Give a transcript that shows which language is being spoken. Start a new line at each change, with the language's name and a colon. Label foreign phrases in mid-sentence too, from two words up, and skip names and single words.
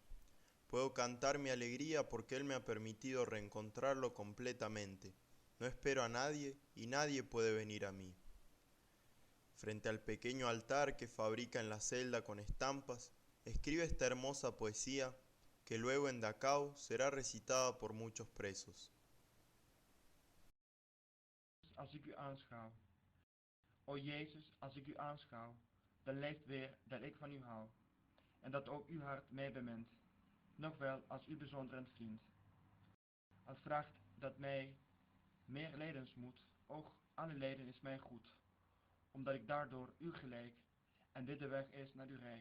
Spanish: Puedo cantar mi alegría porque Él me ha permitido reencontrarlo completamente. No espero a nadie y nadie puede venir a mí. Frente al pequeño altar que fabrica en la celda con estampas, escribe esta hermosa poesía que luego en Dachau será recitada por muchos presos.
Dutch: Als ik u aanschouw. O Jezus, als ik u aanschouw, dan leeft weer dat ik van u hou. En dat ook uw hart mij bemint, nog wel als uw bijzondere vriend. Als vraagt dat mij meer lijdensmoed, och, alle lijden is mij goed, omdat ik daardoor u gelijk, en dit de weg is naar uw rijk.